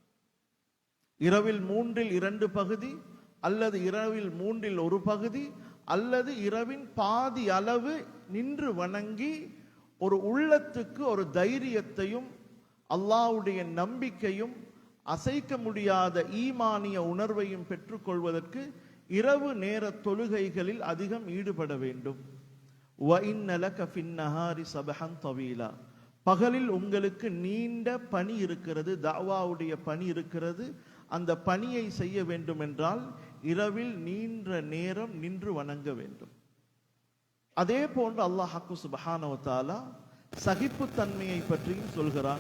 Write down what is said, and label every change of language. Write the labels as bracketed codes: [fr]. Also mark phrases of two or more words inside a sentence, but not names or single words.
[ta] இரவில் 2/3 பகுதி, அல்லது இரவில் 1/3 பகுதி, அல்லது இரவின் பாதி அளவு நின்று வணங்கி ஒரு உள்ளத்துக்கு ஒரு தைரியத்தையும் அல்லாஹ்வுடைய நம்பிக்கையும் அசைக்க முடியாத ஈமானிய உணர்வையும் பெற்றுக்கொள்வதற்கு இரவு நேர தொழுகைகளில் அதிகம் ஈடுபட வேண்டும். [ar] وَإِنَّ لَكَ فِي النَّهَارِ سَبْحًا طَوِيلًا, [ta] பகலில் உங்களுக்கு நீண்ட பணி இருக்கிறது, தஅவாவுடைய பணி இருக்கிறது. அந்த பணியை செய்ய வேண்டும் என்றால் இரவில் நீண்ட நேரம் நின்று வணங்க வேண்டும். அதே போன்று அல்லாஹ் [ar] سبحانه وتعالى [ta] சகிப்புத்தன்மையை பற்றியும் சொல்கிறான்.